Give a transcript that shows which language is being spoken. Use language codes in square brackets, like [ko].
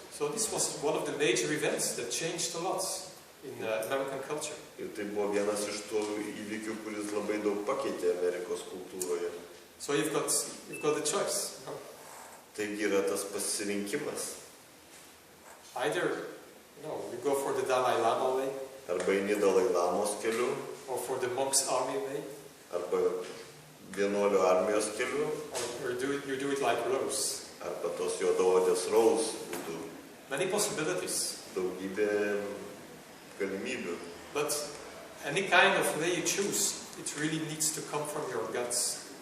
[en] So this was one of the major events that changed a lot in American culture. [lt] Ir tai buvo vienas iš tų įvykių, kuris labai daug pakeitė Amerikos kultūroje. [en] So you've got the choice. [lt] Taigi yra tas pasirinkimas. [en] Either you go for the Dalai Lama way, [lt] Arba eini Dalai Lamos keliu, [en] or for the monks' army way, [lt] arba vienuolių armijos keliu, [en] or you do it like Rose. [lt] arba tos juodaodės Rose būtų. [en] Many possibilities. [lt] Daugybė galimybių. [en] But any kind of way you choose, it really needs to come from your guts.